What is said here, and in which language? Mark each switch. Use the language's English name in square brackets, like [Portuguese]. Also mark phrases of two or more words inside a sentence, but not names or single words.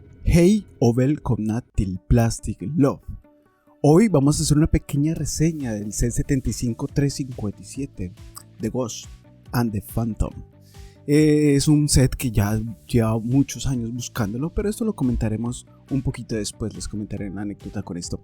[Swedish] Hej och välkomna till Plastic Love. [Spanish] Hoy vamos a hacer una pequeña reseña del set 75357 de Ghost and the Phantom. Es un set que ya lleva muchos años buscándolo, pero esto lo comentaremos un poquito después, les comentaré una anécdota con esto.